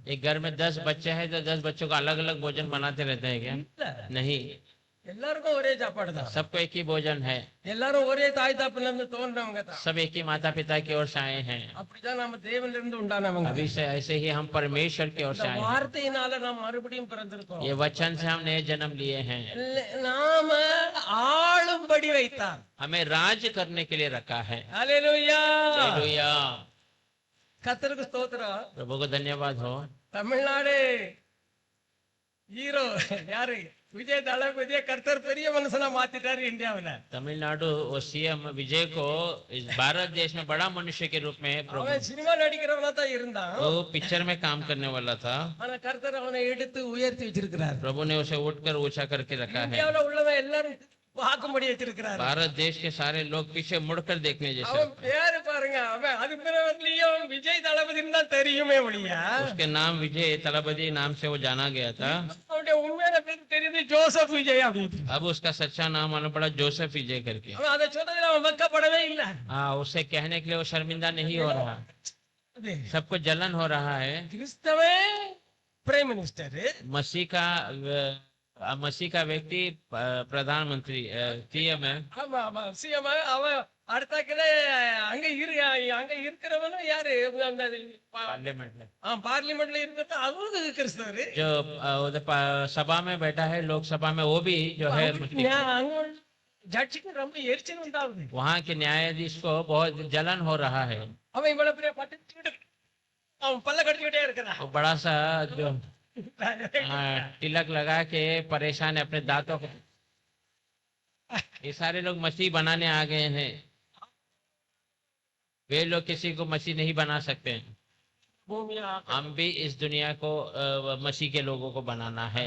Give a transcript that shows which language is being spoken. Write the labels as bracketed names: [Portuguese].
[Hindi] एक घर में 10 बच्चे हैं तो 10 बच्चों को अलग अलग भोजन बनाते रहते हैं क्या? नहीं, [Tamil] எல்லாருக்கும் ஒரே சாப்பாடு தான். [Hindi] सबको एक ही भोजन है। [Tamil] எல்லாரும் ஒரே தாய் தகப்பன்ல இருந்து தோன்றவங்க தான். [Hindi] सब एक ही माता पिता की ओर से आए हैं। [Tamil] அப்படிதான் நம்ம தேவன்ல இருந்து உண்டானவங்க. [Hindi] अभी से ऐसे ही हम परमेश्वर की ओर से आए हैं। [Tamil] வார்த்தையினால நாம் மறுபடியும் பிறந்திருக்கோம். [Hindi] ये वचन से हम नए जन्म लिए हैं। [Tamil] நாம ஆளும்படி வைத்தார். [Hindi] हमें राज करने के लिए रखा है। [Tamil] ஹல்லேலூயா. [Hindi] हालेलुया। [Tamil] கர்த்தருக்கு ஸ்தோத்திரம். [Hindi] प्रभु को धन्यवाद हो। [Tamil] தமிழ்நாடு ஹீரோ யாரு? விஜய் தளபதியை கர்த்தர் பெரிய மனுஷனா மாத்திட்டாரு இந்தியாவுல. [Hindi] तमिलनाडु और सीएम विजय को इस भारत देश में बड़ा मनुष्य के रूप में प्रभु, [Tamil] அவன் சினிமா நடிக்கிறவனா தான் இருந்தான். [Hindi] वो पिक्चर में काम करने वाला था। [Tamil] ஆனா கர்த்தர் அவனை எடுத்து உயர்த்தி வச்சிருக்கிறார். [Hindi] प्रभु ने उसे उठकर ऊंचा करके रखा है। [Tamil] இந்தியாவுல உள்ளவன் எல்லாரும் பார்க்கும்படி வச்சிருக்கிறார். [Hindi] भारत देश के सारे लोग पीछे मुड़कर देखने जैसे। [Tamil] அவன் பேரு பாருங்க, அவன் அது பிறவர்லயும் விஜய் தளபதின்னு தான் தெரியுமே ஒழியா, [Hindi] उसके नाम विजय तलपति नाम से वो जाना गया था। [Tamil] அவனுடைய உண்மையான பேர் தெரியுது ஜோசப் விஜய் அப்படின்னு. [Hindi] अब उसका सच्चा नाम मालूम पड़ा, जोसेफ विजय करके। [Tamil] அவன் அதை சொன்னதுல அவன் வெட்கப்படவே இல்ல. [Hindi] हाँ, उसे कहने के लिए वो शर्मिंदा नहीं हो रहा। सबको जलन हो रहा है। [Tamil] கிறிஸ்தவே பிரைம் மினிஸ்டர், [Hindi] मसीह का व्यक्ति प्रधानमंत्री सीएम है। [Tamil] ஆமா ஆமா சிஎம். அவன் அடுத்தாக்கில அங்க இருக்கிறவனும் யாரு? அந்த [Hindi] पार्लियामेंट में [Tamil] பார்லிமெண்ட்ல இருக்கிறது அவங்க கிறிஸ்தவர். [Hindi] जो उधर सभा में बैठा है, लोकसभा में, वो भी जो है मुस्लिम। [Tamil] அங்க ஜட்ஜுக்கு ரொம்ப எரிச்சல் உண்டாகுது. [Hindi] वहाँ के न्यायाधीश को बहुत जलन हो रहा है। [Tamil] அவன் இவ்வளவு பெரிய பட்டு அவன் பல்ல கட்டிக்கிட்டே இருக்கிறான். [Hindi] वो बड़ा सा जो तिलक लगा के परेशान है अपने दांतों को। ये सारे लोग मसीह बनाने आ गए हैं। वे लोग किसी को मसीह नहीं बना सकते। हम भी इस दुनिया को मसीह के लोगों को बनाना है।